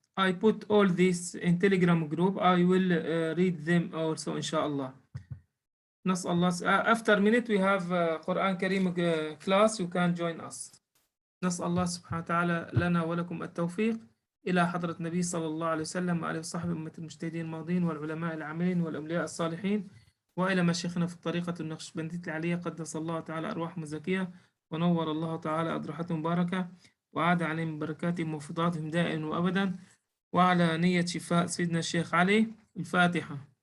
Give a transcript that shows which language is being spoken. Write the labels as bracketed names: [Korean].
[English] I put all this in Telegram group. I will read them also inshallah. نسأل الله after minute we have Quran Kareem class, you can join us. [Arabic] نسأل الله سبحانه وتعالى لنا ولكم التوفيق. إلى حضرة النبي صلى الله عليه وسلم وآله وصحبه أمة المجتهدين الماضين والعلماء العاملين والأولياء الصالحين، وإلى مشايخنا في الطريقة النقشبندية العالية قدس الله تعالى أرواحهم الزكية ونور الله تعالى أضرحتهم مباركة وعاد عليهم بركاتهم وفضاتهم دائما وأبدا، وعلى نية شفاء سيدنا الشيخ علي. الفاتحة.